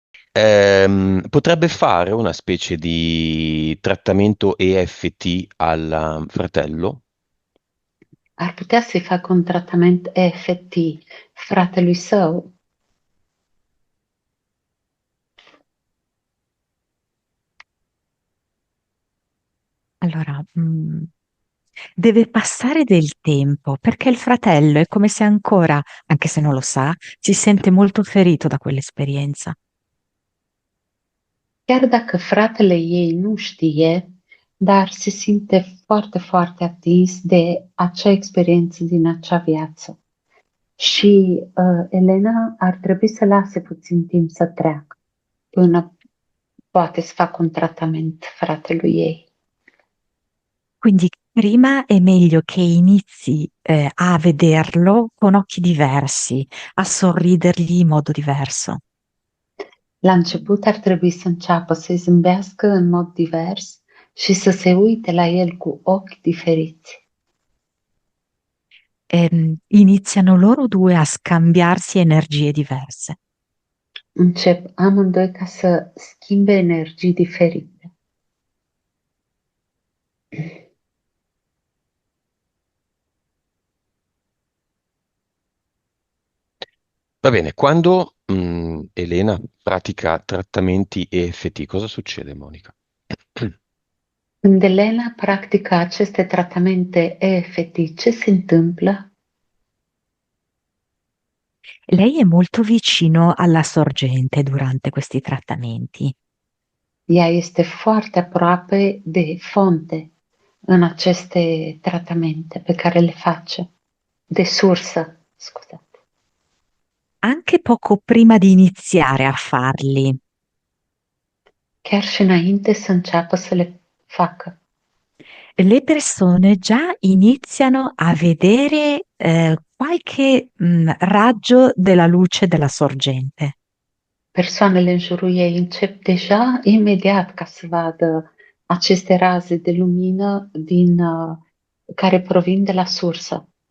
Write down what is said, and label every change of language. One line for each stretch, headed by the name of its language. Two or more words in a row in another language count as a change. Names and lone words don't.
Italian: Potrebbe fare una specie di trattamento EFT al fratello?
Romanian: Ar putea să-i facă un tratament EFT fratelui său?
Italian: Allora, deve passare del tempo perché il fratello è come se ancora, anche se non lo sa, si sente molto ferito da quell'esperienza.
Romanian: Chiar dacă fratele ei nu știe, dar se simte foarte, foarte atins de acea experiență din acea viață. Și Elena ar trebui să lase puțin timp să treacă până poate să facă un tratament fratelui ei.
Italian: Quindi prima è meglio che inizi a vederlo con occhi diversi, a sorridergli in modo diverso.
Romanian: La început ar trebui să înceapă să-i zâmbească în mod divers și să se uite la el cu ochi diferiți.
Italian: Iniziano loro due a scambiarsi energie diverse.
Romanian: Încep amândoi ca să schimbe energii diferite.
Italian: Va bene, quando Elena pratica trattamenti EFT, cosa succede, Monica?
Romanian: Când Elena practică aceste tratamente EFT, ce se întâmplă?
Italian: Lei è molto vicino alla sorgente durante questi trattamenti.
Romanian: Ea este foarte aproape de fonte în aceste tratamente pe care le face, de sursă, scuzate.
Italian: Anche poco prima di iniziare a farli,
Romanian: Chiar și înainte să înceapă să le facă.
Italian: le persone già iniziano a vedere qualche raggio della luce della sorgente.
Romanian: Persoanele în jurul ei încep deja imediat ca să vadă aceste raze de lumină care provin de la sursă.